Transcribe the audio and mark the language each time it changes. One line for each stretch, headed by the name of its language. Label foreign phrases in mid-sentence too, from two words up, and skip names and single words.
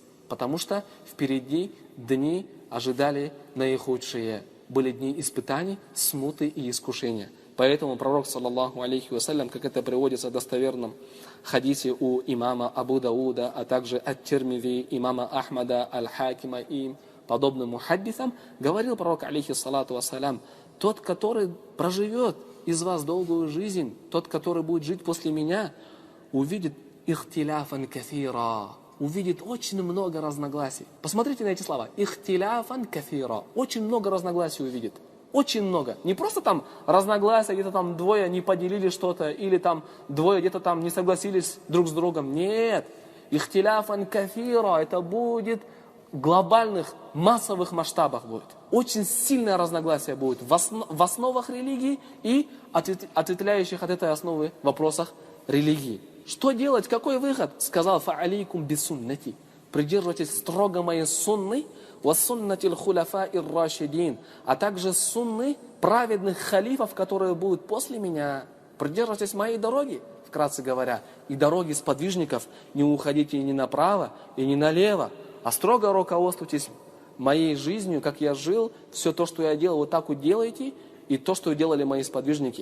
Russian: Потому что впереди дни ожидали наихудшие. Были дни испытаний, смуты и искушения. Поэтому пророк,
Arabic: صلى الله عليه وسلم,
Russian: как это приводится в достоверном хадисе у имама Абу Дауда, а также ат-Тирмизи, имама Ахмада, аль-Хакима и подобным мухаддисам, говорил пророк,
Arabic: عليه الصلاة والسلام,
Russian: тот, который проживет из вас долгую жизнь, тот, который будет жить после меня, увидит
Arabic: اختلافا كثيرا,
Russian: увидит очень много разногласий. Посмотрите на эти слова.
Arabic: اختلافا كثيرا.
Russian: Очень много разногласий увидит. Очень много. Не просто там разногласия, где-то там двое не поделили что-то, или там двое где-то там не согласились друг с другом. Нет.
Arabic: اختلافا كثيرا.
Russian: Это будет в глобальных, массовых масштабах будет. Очень сильное разногласие будет в основах религии и ответвляющих от этой основы вопросах религии. Что делать? Какой выход? Сказал:
Arabic: فعليكم بسنتي.
Russian: Придерживайтесь строго моей сунны,
Arabic: وسنة الخلفاء الراشدين,
Russian: а также сунны праведных халифов, которые будут после меня. Придерживайтесь моей дороги, вкратце говоря, и дороги сподвижников. Не уходите ни направо и ни налево, а строго руководствуйтесь моей жизнью, как я жил, все то, что я делал, вот так вот делайте, и то, что делали мои сподвижники.